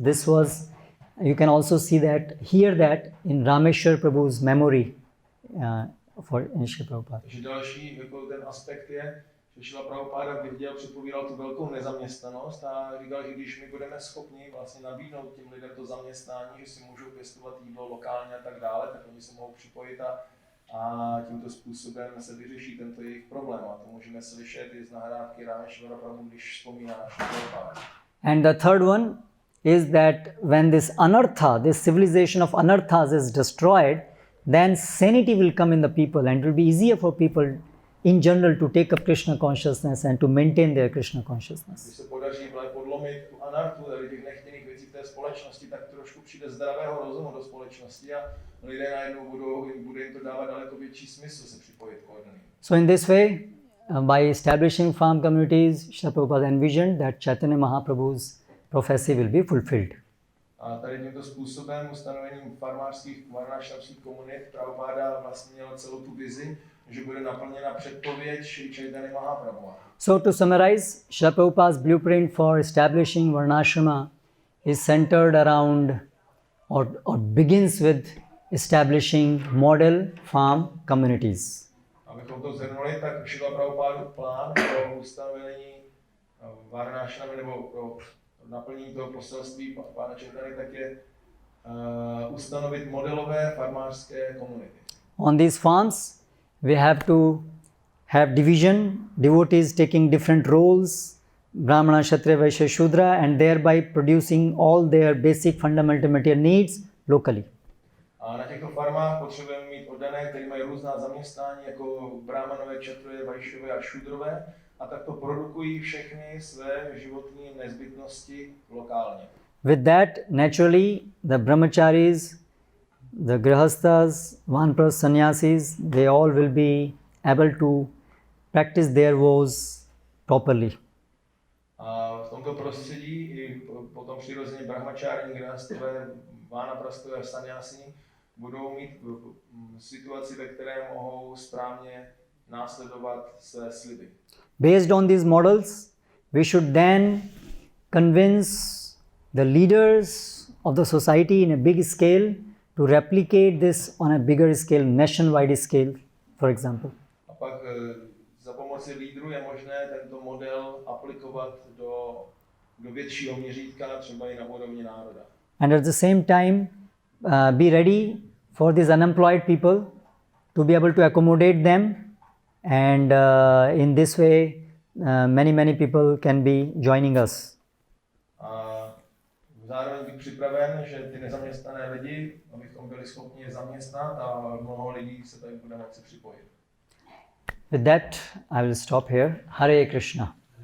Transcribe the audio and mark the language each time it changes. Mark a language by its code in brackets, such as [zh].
[en] This was, you can also see that, hear that in Rameshwar Prabhu's memory for Srila Prabhupada. [cs] Takže další jako ten aspekt je, že Srila Prabhupada viděl, předpovídal tu velkou nezaměstnanost a říkal, že když my budeme schopni vlastně nabídnout těm lidem to zaměstnání, že si můžou pěstovat jídlo lokálně a tak dále, tak oni se mohou připojit a tímto způsobem se vyřeší tento jejich problém. A to můžeme slyšet i z nahrávky Rameshwara Prabhu, když vzpomíná na Srila Prabhupada. [en] And the third one is that when this anartha, this civilization of anarthas is destroyed, then sanity will come in the people and it will be easier for people in general to take up Krishna consciousness and to maintain their Krishna consciousness. [cs] Když se podaří podlomit tu anarchu, tady těch nechtěných věcí v té společnosti, tak trošku přijde zdravého rozumu do společnosti a lidé najednou bude jim to dávat daleko větší smysl se připojit k oddaným. [en] So in this way, by establishing farm communities, Srila Prabhupada envisioned that Chaitanya Mahaprabhu's prophecy will be fulfilled. [cs] A tady tímto způsobem, ustanovením farmářských varnašramských komunit, Prabhupada vlastně měl celou tu vizi, že bude naplněna předpověď Šri Chaitanya Mahaprabhu. [en] So to summarize, Srila Prabhupada's blueprint for establishing Varnashrama is centered around or begins with establishing model farm communities. [cs] Abychom to zhrnuli, tak Srila Prabhupada plán pro ustanovení Varnashramy nebo pro naplnění toho poselství Pána Chaitanya, tak je ustanovit modelové farmářské komunity. [en] On these farms, we have to have division, devotees taking different roles, Brahmana, Kshatriya, Vaishya, Shudra, and thereby producing all their basic fundamental material needs locally. [cs] A na těchto farmách potřebujeme mít oddané, kteří mají různá zaměstnání, jako Brahmanové, Kshatriye, Vaishyové a Šudrové, a takto produkují všechny své životní nezbytnosti lokálně. [en] With that, naturally, the brahmacharis, the grihasthas, vanpras, sannyasis, they all will be able to practice their vows properly. [cs] A v tomto prostředí i potom přirozeně brahmačární, grihasthové, vánaprastové a sannyásini budou mít situaci, ve které mohou správně následovat své sliby. [en] Based on these models, we should then convince the leaders of the society in a big scale to replicate this on a bigger scale, nationwide scale, for example. [cs] A pak za pomoci lídrů je možné tento model aplikovat do většího měřítka, třeba i na úrovni národa. [en] And at the same time, be ready for these unemployed people to be able to accommodate them, and in this way, many people can be joining us. [cs] A zároveň být připraven, že ty nezaměstnané lidi, abychom byli schopni je zaměstnat a mnoho lidí se tady bude moci připojit. [en] With that, I will stop here. Hare Krishna.